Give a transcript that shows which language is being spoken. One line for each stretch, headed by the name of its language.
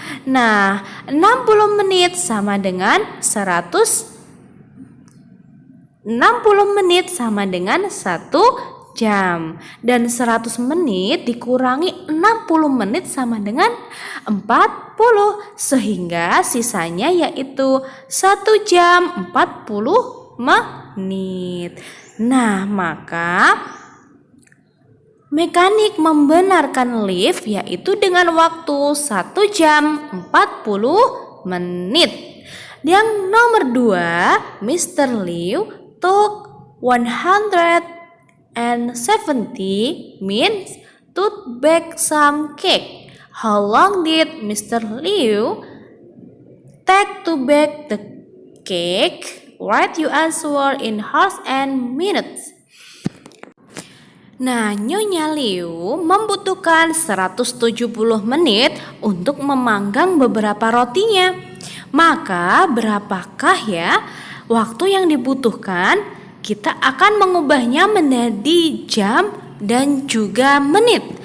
Indonesian: Nah, 60 menit sama dengan 60 menit sama dengan 1 jam, dan 100 menit dikurangi 60 menit sama dengan 40, sehingga sisanya yaitu 1 jam 40 menit. Nah, maka mekanik membenarkan lift yaitu dengan waktu 1 jam 40 menit. Yang nomor 2, Mr.
English: Liu took 170 minutes to bake some cake. How long did Mr. Liu take to bake the cake? Write your answer in hours and minutes.
Indonesian: Nah, Nyonya Liu membutuhkan 170 menit untuk memanggang beberapa rotinya. Maka berapakah ya waktu yang dibutuhkan? Kita akan mengubahnya menjadi jam dan juga menit.